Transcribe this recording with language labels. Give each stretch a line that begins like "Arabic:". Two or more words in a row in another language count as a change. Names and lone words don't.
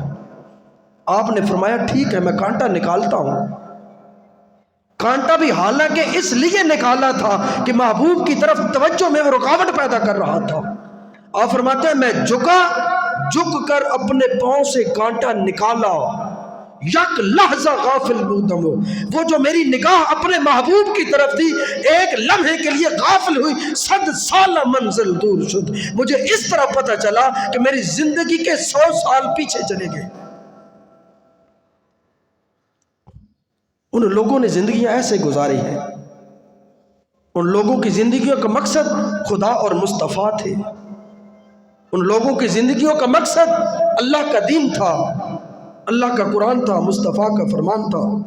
Urdu: آپ نے فرمایا ٹھیک ہے میں کانٹا نکالتا ہوں. کانٹا بھی حالانکہ اس لیے نکالا تھا کہ محبوب کی طرف توجہ میں وہ رکاوٹ پیدا کر رہا تھا. آپ فرماتے ہیں میں جھک کر اپنے پاؤں سے کانٹا نکالا.
Persian: یک لحظہ غافل بودم
Urdu: ہو، وہ جو میری نگاہ اپنے محبوب کی طرف تھی ایک لمحے کے لیے غافل ہوئی.
Persian: صد سال منزل دور شد.
Urdu: مجھے اس طرح پتہ چلا کہ میری زندگی کے 100 سال پیچھے چلے گئے. ان لوگوں نے زندگیاں ایسے گزاری ہیں. ان لوگوں کی زندگیوں کا مقصد خدا اور مصطفیٰ تھے. ان لوگوں کی زندگیوں کا مقصد اللہ کا دین تھا، اللہ کا قرآن تھا، مصطفیٰ کا فرمان تھا.